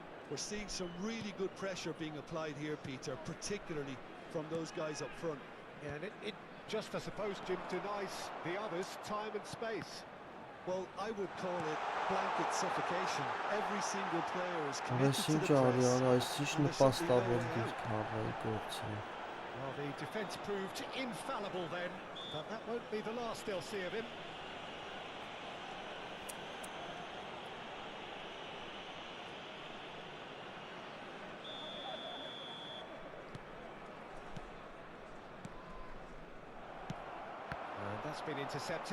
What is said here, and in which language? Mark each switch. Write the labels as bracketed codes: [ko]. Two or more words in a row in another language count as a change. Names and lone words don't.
[en] We're seeing some really good pressure being applied here, Peter, particularly from those guys up front. Yeah, and it just, I suppose, Jim, denies the others time and space. Well, I would call it blanket suffocation. Every single player is [hy] Բայց [en] committed to [hy] ինչ [en] the [hy] արի, [en] press. [hy] արա, այս ինչ [en] and there's simply no [hy] նպաստավոր [en] way out. [hy] դիրք հավայի գործը։ [en] Well, the defence proved infallible then, but that won't be the last they'll see of him. And that's been intercepted.